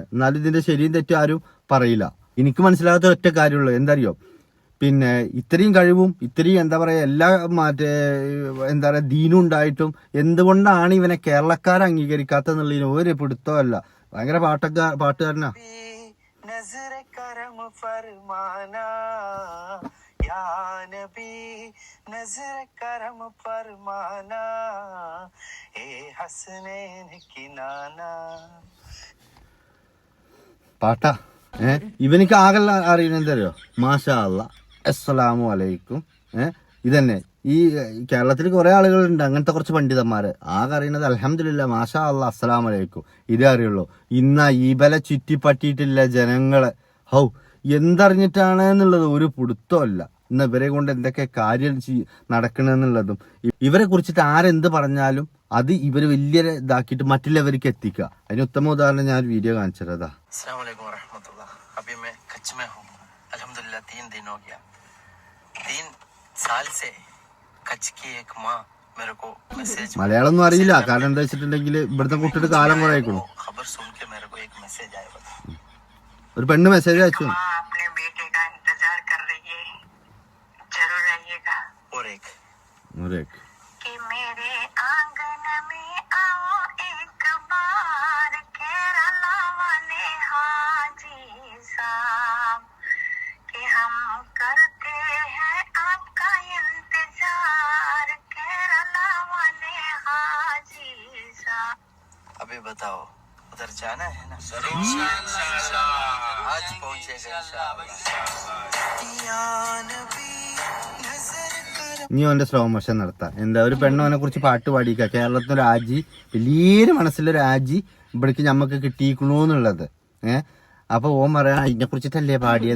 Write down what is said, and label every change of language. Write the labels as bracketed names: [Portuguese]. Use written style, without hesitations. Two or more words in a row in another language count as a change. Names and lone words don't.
[Malayalam] എന്നാലും ഇതിന്റെ ശരിയും തെറ്റും ആരും പറയില്ല. എനിക്ക് മനസ്സിലാകാത്ത ഒറ്റ കാര്യമുള്ളൂ, എന്തറിയോ, പിന്നെ ഇത്രയും കഴിവും ഇത്രയും എന്താ പറയാ എല്ലാ എന്താ പറയാ ദീനും ഉണ്ടായിട്ടും എന്തുകൊണ്ടാണ് ഇവനെ കേരളക്കാരെ അംഗീകരിക്കാത്തെന്നുള്ളതിന് ഒരു പിടുത്തമല്ല. ഭയങ്കര പാട്ടുകാരനാ. [Hindi] नजर करम फरमाना या नबी, नजर करम फरमाना ए हसनैन की नाना. [Malayalam] പാട്ടാ. ഇവനിക്ക് ആകെ അറിയുന്നത് എന്തറിയോ, [Arabic] ما شاء الله, السلام عليكم. [Malayalam] ഇതന്നെ. ഈ കേരളത്തിൽ കുറെ ആളുകളുണ്ട് അങ്ങനത്തെ കുറച്ച് പണ്ഡിതന്മാര്. ആകെ അറിയണത് [Arabic] الحمد لله, ما شاء الله, السلام عليكم, [Malayalam] ഇതേ അറിയുള്ളൂ. ഇന്ന ഇവലെ ചുറ്റിപ്പറ്റിയിട്ടില്ല ജനങ്ങളെ. ഹൗ എന്തറിഞ്ഞിട്ടാണ് എന്നുള്ളത് ഒരു പിടുത്തമല്ല. ഇന്ന് ഇവരെ കൊണ്ട് എന്തൊക്കെ കാര്യം നടക്കണെന്നുള്ളതും ഇവരെ കുറിച്ചിട്ട് ആരെന്ത് പറഞ്ഞാലും അത് ഇവര് വലിയ ഇതാക്കിയിട്ട് മറ്റുള്ളവർക്ക് എത്തിക്കുക. അതിന് ഉത്തമ ഉദാഹരണം ഞാൻ ഒരു വീഡിയോ കാണിച്ചതാ. [Arabic] السلام عليكم رحمة الله. [Hindi] अभी मैं कच्छ में हूँ अल्हम्दुलिल्लाह. 3 दिन हो गया. 3 साल से कच्छ की एक माँ मेरे को मैसेज, [Malayalam] മലയാളം ഒന്നും അറിയില്ല. കാരണം എന്താ വെച്ചിട്ടുണ്ടെങ്കിൽ ഇവിടുത്തെ കുട്ടിയുടെ കാലം കുറെ ആയിക്കോളൂ. [Hindi] खबर सुन के मेरे को एक मैसेज आया. [Malayalam] ഒരു പെണ്ണ് മെസ്സേജ് അയച്ചു, [Hindi] अपने बेटे का इंतजार कर रही है, जरूर आइएगा. और एक कि मेरे आंगन में आओ एक बार, केरला वाले हाजी साहब, कि हम करते हैं आपका इंतजार, केरला वाले हाजी साहब. अभी बताओ उधर जाना है ना? आज पहुंचेगा [Malayalam] ഇനി അവന്റെ സ്ലോ മോഷൻ നടത്താം. എന്താ, ഒരു പെണ്ണവനെ കുറിച്ച് പാട്ട് പാടിക്കുക, കേരളത്തിനൊരു ആജി, വലിയൊരു മനസ്സിലൊരു ആജി ഇവിടേക്ക് ഞമ്മക്ക് കിട്ടിയിരിക്കണോന്നുള്ളത്. അപ്പൊ ഓൻ പറയാ ഇതിനെ കുറിച്ചിട്ടല്ലേ പാടിയത്.